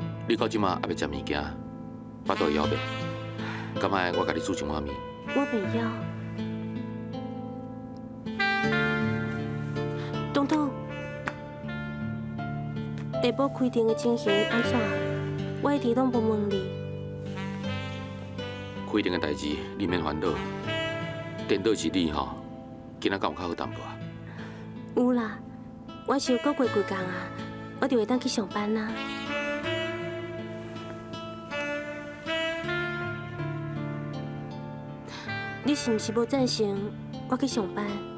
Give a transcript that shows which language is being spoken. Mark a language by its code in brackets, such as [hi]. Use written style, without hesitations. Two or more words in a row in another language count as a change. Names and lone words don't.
[nan] 你到即马还袂食物件，巴肚会枵袂？敢爱我甲你煮一碗面？我袂要。东东，下晡开店的情形安怎？我一直拢无问你。开店的代志你免烦恼，颠倒是你吼，今仔敢有较好淡薄啊？有啦，我是有过几工啊，我就会当去上班啦。你是毋是无赞成我去上班？